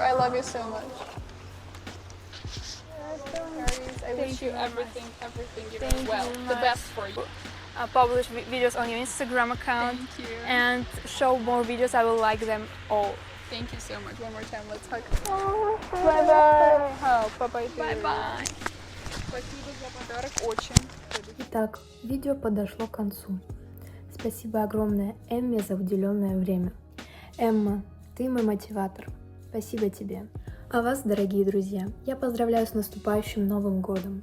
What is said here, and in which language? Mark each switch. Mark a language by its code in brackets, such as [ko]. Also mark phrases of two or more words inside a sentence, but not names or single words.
[en] I love you so much. I wish you everything you know, well, the best for you. Publish videos on your Instagram account. Thank you. And show more videos. I will like them all. Thank you so much. One more time, let's hug. Bye-bye. Oh, bye-bye. Bye-bye. [ru] Спасибо за подарок, очень. Итак, видео подошло к концу. Спасибо огромное Эмме за уделенное время. Эмма, ты мой мотиватор. Спасибо тебе. А вас, дорогие друзья, я поздравляю с наступающим Новым годом.